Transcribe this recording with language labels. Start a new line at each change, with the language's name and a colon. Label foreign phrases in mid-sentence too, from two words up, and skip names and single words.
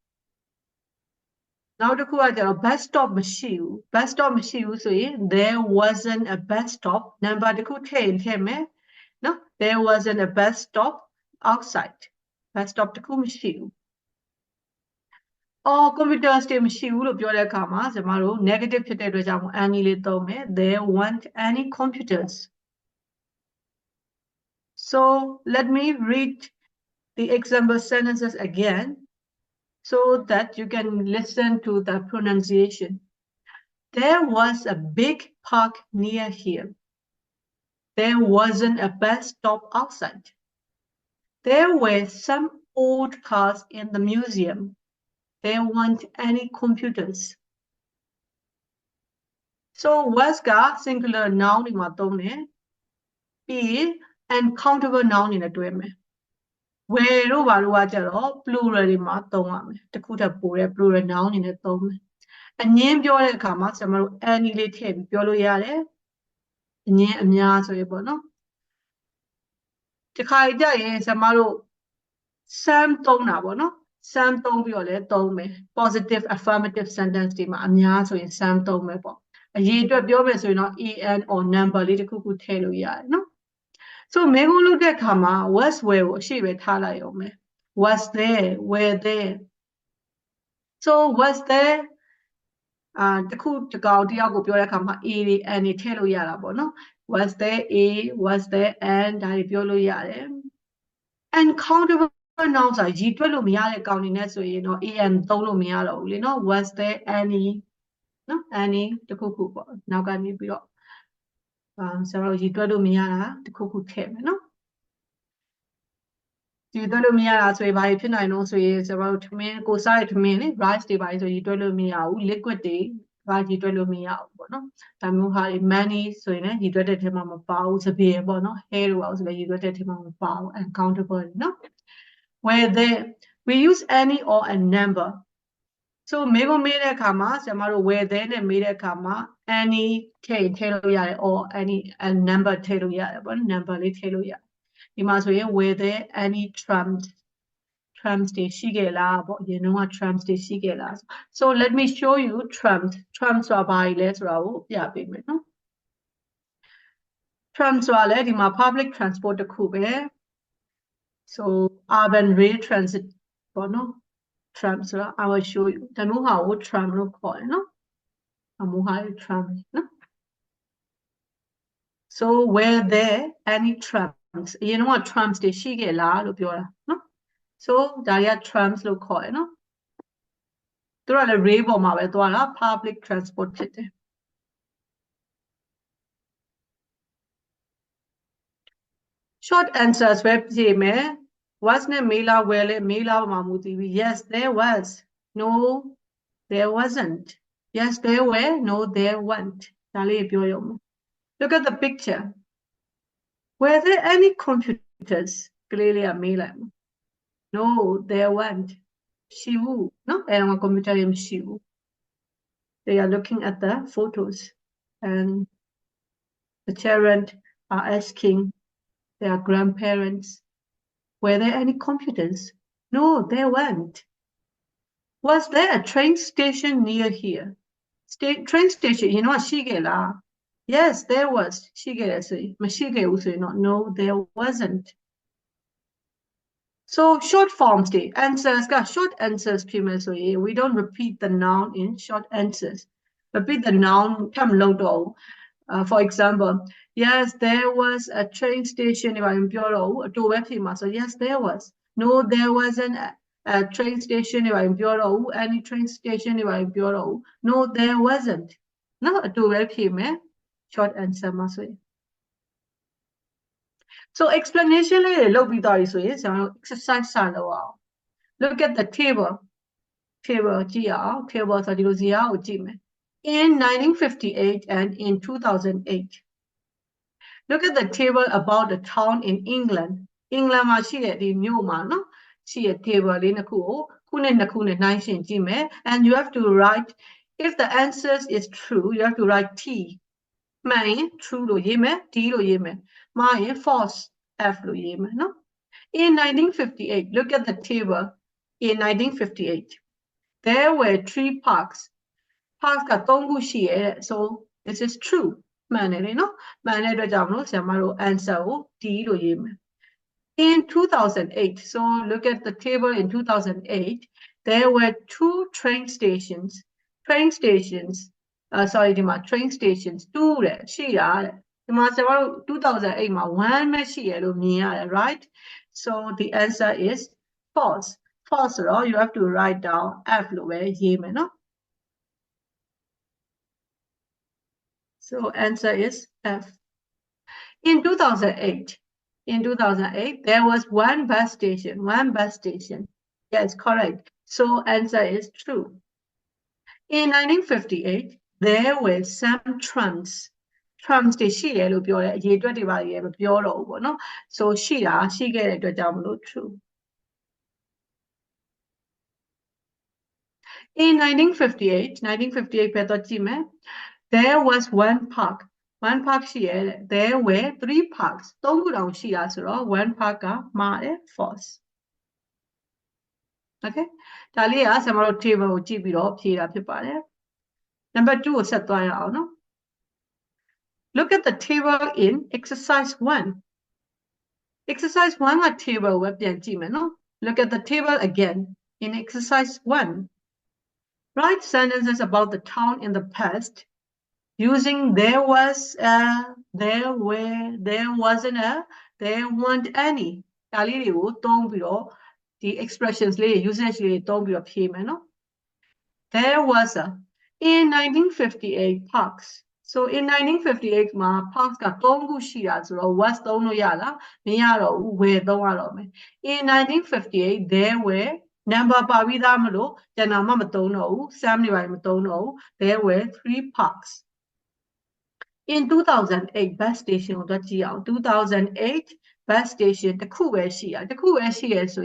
Burmese: နောက်တစ်ခုကကျတော့
English: bus stop
Burmese: မရှိဘူး
English: bus stop
Burmese: မရှိဘူးဆိုရင်
English: there wasn't a bus stop number
Burmese: တစ်ခုထည့်ရင်ထည့်မယ်နော်
English: there wasn't a bus stop outside bus stop
Burmese: တစ်ခုမရှိဘူးအော် computers တွေမရှိဘူးလို့ပြောတဲ့အခါမှာကျမတို့ negative ဖြစ်တဲ့အတွက်ကြောင့် any လေးသုံးမယ်
English: there weren't any computers so let me read the example sentences again so that you can listen to the pronunciation There was a big park near here. There wasn't a bus stop outside. There were some old cars in the museum. There weren't any computers.
Burmese: So was က
English: singular noun
Burmese: တွေမှာသုံးတယ်ပြီး
English: uncountable noun
Burmese: တွေနဲ့တွဲမယ် where တို့ဘာလို့ကကြတော့ plural တွေမှာသုံးရမယ်တစ်ခုထပ်ပိုတဲ့
English: plural noun
Burmese: တွေနဲ့သုံးမယ်အငင်းပြောတဲ့အခါမှာကျွန်တော်တို့ any လေးထည့်ပြီးပြောလို့ရတယ်အငင်းအများဆိုရပေါ့နော် ဒီခါကြရင်ကျွန်မတို့ some သုံးတာပေါ့နော် some သုံးပြီးတော့လည်းသုံးမယ်
English: positive affirmative sentence
Burmese: တွေမှာအများဆိုရင် some သုံးမယ်ပေါ့အရေးအတွက်ပြောမယ်ဆိုရင်တော့
English: en or number
Burmese: လေးတစ်ခုခုထည့်လို့ရတယ်နော် so မင်းကုန်းလုပ်တဲ့အခါမှာ
English: was where
Burmese: ကိုအရှိပဲထားလိုက်အောင်မယ်
English: was there were there so was there
Burmese: တခုတကောင်တယောက်ကိုပြောတဲ့အခါမှာ a တွေ n တွေထည့်လို့ရတာပေါ့နော်
English: was there a was there n
Burmese: ဒါတွေပြောလို့ရတယ်
English: uncountable nouns
Burmese: ဆိုတာရည်တွက်လို့မရတဲ့ကောင်တွေနဲ့ဆိုရင်တော့ an သုံးလို့မရတော့ဘူးလေနော်
English: was there any
Burmese: နော် any တခုခုပေါ့နောက်ကနေပြီးတော့ဆိုတော့ရည်တွက်လို့မရတာတခုခုထည့်မယ်နော် ရည်တွက်လို့မရတာဆိုရင်ဘာဖြစ်နိုင်လို့ဆိုရင်ကျွန်တော်တို့ထမင်းကိုစားရထမင်းလေ rice တွေပါဆိုရည်တွက်လို့မရဘူး liquid တွေဘာရည်တွက်လို့မရဘူးပေါ့နော်ဒါမျိုးဟာ money ဆိုရင်လည်းရည်တွက်တဲ့ထဲမှာမပါဘူးစပယ်ပေါ့နော် hair တို့အောင်ဆိုလည်းရည်တွက်တဲ့ထဲမှာမပါဘူး uncountable နော်
English: where there we use any or a number so
Burmese: မေးခွန်းမေးတဲ့အခါမှာကျွန်တော်တို့
English: where there
Burmese: နဲ့မေးတဲ့အခါမှာ any ထည့်လို့ရတယ်
English: or any a number
Burmese: ထည့်လို့ရတယ်ပေါ့နော် number လေးထည့်လို့ရတယ်ဒီမှာဆိုရင်
English: were there any trams
Burmese: တွေရှိခဲ့လားပေါ့အရင်တော့ trams တွေရှိခဲ့လား
English: so let me show you trams
Burmese: ဆိုတာဘာလဲဆိုတာကိုပြပေးမယ်နော် trams ဆိုတာလည်းဒီမှာ
English: public transport
Burmese: တစ်ခုပဲ
English: so urban rail transit
Burmese: ပေါ့နော် tram ဆိုတာ
English: I will show you
Burmese: ဒါမျိုးဟာကို tram လို့ခေါ်တယ်နော်အမျိုးဟာ tram နော်
English: so were there any trams
Burmese: အရင်တော့ trams တွေရှိခဲ့လားလို့ပြောတာနော် so ဒါတွေက trams လို့ခေါ်တယ်နော်သူတို့ကလည်း rail ပေါ်မှာပဲသွားတာ
English: public transport
Burmese: ဖြစ်တယ်
English: short answers
Burmese: ပဲဖြေမယ်
English: was
Burmese: နဲ့မေးလား
English: were
Burmese: လဲမေးလားပေါ်မှာမူတည်ပြီး
English: yes there was no there wasn't yes there were no there weren't ဒါလေးပြောရုံ look at the picture were there any computers
Burmese: ကလေးလေးကမေးလိုက်
English: no there weren't
Burmese: ရှိဘူးနော်အဲ့တော့
English: computer
Burmese: တွေမရှိဘူး
English: they are looking at the photos and the children are asking their grandparents were there any computers no there weren't was there a train station near here train station
Burmese: ရင်တော့ရှိခဲ့လား
English: yes there was
Burmese: ရှိခဲ့တယ်ဆိုရင်မရှိခဲ့ဘူးဆိုရင်တော့
English: no there wasn't so short forms တွေ answers က short answers ဖြစ်မယ်ဆိုရင် we don't repeat the noun in short answers repeat the noun
Burmese: ထပ်မလုပ်တော့ဘူး
English: for example yes there was a train station
Burmese: ဒီမှာပြောတော့ဘူးအတူပဲဖြစ်မှာဆို
English: yes there was no there wasn't a train station
Burmese: ဒီမှာပြောတော့ဘူး
English: any train station
Burmese: ဒီမှာပြောတော့ဘူး
English: no there wasn't
Burmese: နော်အတူပဲဖြစ်မယ်
English: short answer
Burmese: မှာဆိုရင်
English: so explanation
Burmese: လေးတွေလုပ်ပြီးသွားပြီဆိုရင်ကျွန်တော်တို့
English: exercise
Burmese: စလုပ်အောင်
English: look at the table table
Burmese: ကြည့်အောင်
English: table
Burmese: ဆိုဒီလိုဇာတ်ကိုကြည့်မယ်
English: in 1958 and in 2008 look at the table about the town in England England
Burmese: မှာရှိတဲ့ဒီမြို့မှာနော်ရှိတဲ့
English: table
Burmese: လေးနှစ်ခုကိုခု နှစ်နှစ်ခုနဲ့နှိုင်းယှဉ်ကြည့်မယ်
English: and you have to write if the answer is true you have to write T
Burmese: မှန်ရင်
English: true
Burmese: လို့ရေးမယ်
English: D
Burmese: လို့ရေးမယ်မှားရင်
English: false F
Burmese: လို့ရေးမယ်နော်
English: in 1958 look at the table in 1958 there were 3 parks parks
Burmese: က3ခုရှိရဲ့
English: so this is true
Burmese: မှန်တယ်လေနော်မှန်တဲ့အတွက်ကြောင့်မလို့ဆရာမတို့ answer ကို D လို့ရေးမယ် in 2008
English: so look at the table in 2008 there were 2 train stations train stations sorry ဒီမှာ train stations
Burmese: 2တဲ့ရှိတာတဲ့ဒီမှာဆရာမတို့2008မှာ1ပဲရှိရလို့မြင်ရတယ်
English: right so the answer is false false ဆိုတော့ you have to write down F
Burmese: လို့ပဲရေးမယ်နော်
English: so answer is F in 2008 there was one bus station yes correct so answer is true in 1958 there were some trams
Burmese: တွေရှိတယ်လို့ပြောတယ်အရေးအတွက်တွေပါရေးမပြောတော့ဘူးပေါ့နော်
English: so
Burmese: ရှိခဲ့တဲ့အတွက်ကြောင့်မလို့
English: true in 1958
Burmese: ပဲတော့ကြည့်မယ်
English: there was one park
Burmese: ရှိရဲ့
English: there were 3 parks 3
Burmese: ခုတောင်ရှိတာဆိုတော့
English: one park
Burmese: ကမှားတယ်
English: false okay
Burmese: ဒါလေးကဆ ရာမတို့
English: table
Burmese: ကိုကြည့်ပြီးတော့ဖြေတာဖြစ်ပါတယ်
English: number
Burmese: 2ကိုဆက်သွားရအောင်နော်
English: look at the table in exercise 1 exercise 1 က table
Burmese: ကိုပြန်ကြည့်မယ်နော်
English: look at the table again in exercise 1 write sentences about the town in the past using there was there were there wasn't a there weren't any
Burmese: ဒါလေးတွေကိုသုံးပြီးတော့ဒီ
English: expressions လေး usage
Burmese: လေးသုံးပြီးတော့ဖြေမယ်နော်
English: there was a in 1958 parks so in 1958 မှာ parks
Burmese: က3ခုရှိတာဆိုတော့
English: was
Burmese: သုံးလို့ရလားမရတော့ဘူး were သုံးရတော့မယ် in 1958
English: there were number
Burmese: ပါပြီးသားမလို့ကျန်တာမှမသုံးတော့ဘူး sum တွေပါမ သုံးတော့ဘူး
English: there were 3 parks in 2008 bus station
Burmese: ကိုတော့ကြည့်အောင်2008
English: bus station
Burmese: တစ်ခုပဲရှိရဆို